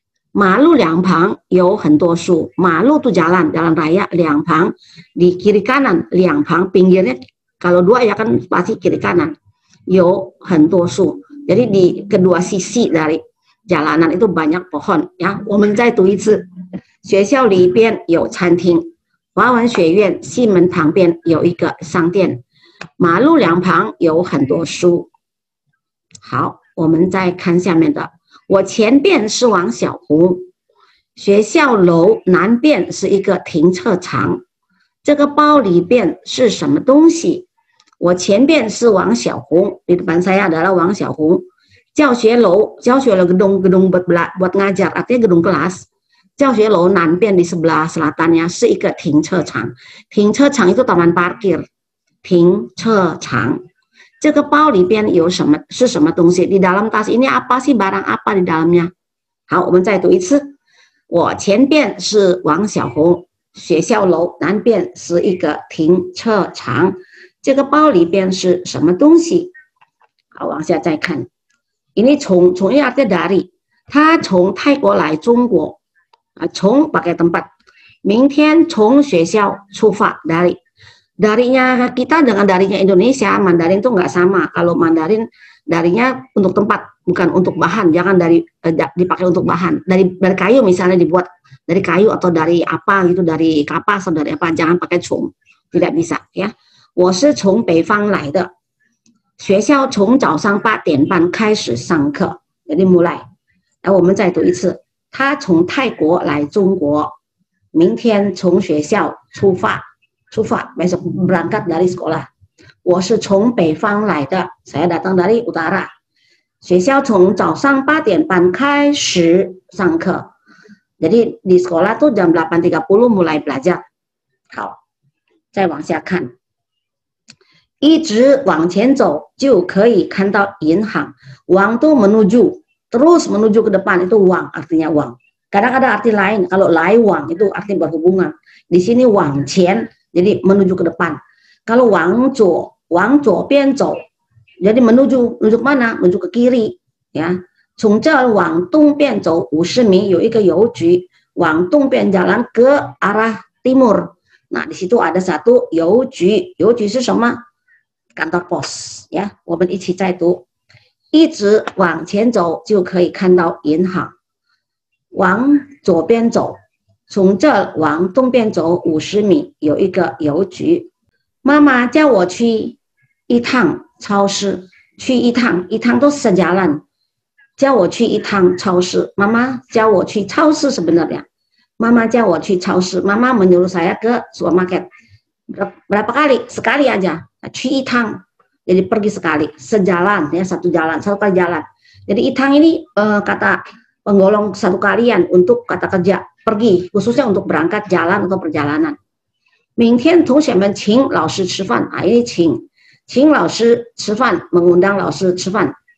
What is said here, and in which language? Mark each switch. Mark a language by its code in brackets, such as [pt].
[zh] 马路两旁有很多树， [id] 马路tuh jalan raya 两旁di kiri kanan 两旁 pinggirnya kalau dua ya kan pasti kiri kanan 有很多树， jadi di kedua sisi dari jalanan itu banyak pohon ya。 [zh] 我们再读一次，学校里边有餐厅，华文学院西门旁边有一个商店，马路两旁有很多树。好，我们再看下面的。我前边是王小红，学校楼南边是一个停车场，这个包里边是什么东西？我前边是王小红， [id] di depan saya adalah [zh] 王小红。 [id] 教学楼 gedung buat ngajar, artinya gedung kelas。 [zh] 教学楼南边 di sebelah selatannya 是一个停车场，停车场 [id] itu taman parkir， [zh] 停车场。这个包里边有什么？是什么东西？ [id] di dalam tas ini apa sih, barang apa di dalamnya？ [zh] 好，我们再读一次。我前边是王小红，学校楼南边是一个停车场，这个包里边是什么东西？好，往下再看。 ini 从 ini [id] artinya dari， [zh] 他从泰国来中国，从 [id] pakai tempat。 [zh] 明天从学校出发 [id] dari。Darinya kita dengan darinya Indonesia, Mandarin itu nggak sama. Kalau Mandarin darinya untuk tempat, bukan untuk bahan. Jangan dipakai untuk bahan. Dari kayu misalnya dibuat dari kayu atau dari apa gitu, dari kapas atau dari apa. Jangan pakai cong, tidak bisa ya. [zh] 我是从北方来的，学校从早上8点半开始上课。 [id] Jadi mulai。 [zh] 来，我们再读一次。他从泰国来中国，明天从学校出发。 [id] besok berangkat dari sekolah。 [zh] 我是从北方来的， [id] saya datang dari utara。 [zh] 学校从早上8点半开始上课。 [id] Jadi di sekolah tuh jam 8.30 mulai belajar。 [zh] 好，再往下看。一直往前走就可以看到银行。 [id] Wang tuh menuju, terus menuju ke depan itu wang, artinya wang. Kadang ada arti lain, kalau lai wang itu arti berhubungan. Di sini wang qian, jadi menuju ke depan. Kalau wang zuo bian zhou, jadi menuju mana? Menuju ke kiri ya. [zh] 从这往东边走50米有一个邮局， 往东边 [id] jalan ke arah timur。 Nah di situ ada satu 邮局， [zh] 邮局是什么？ [id] kantor pos ya。 [zh] 我们一起再读。一直往前走就可以看到银行。往左边走， 从这往东边走50米有一个邮局。妈妈叫我去一趟超市， 去一趟 itu sejalan， 叫我去一趟超市。 Mama 叫我去超市 sebenarnya。 [id] Mama [zh] 叫我去超市， [id] Mama menyuruh saya ke supermarket。 Berapa kali? Sekali aja。去一趟 jadi pergi sekali, sejalan ya, satu kali jalan. Jadi itang ini kata penggolong satu kalian untuk kata kerja pergi, khususnya untuk berangkat jalan atau perjalanan. [zh] 明天同学们请老师吃饭。ini 请老师吃饭， mengundang 老师吃饭。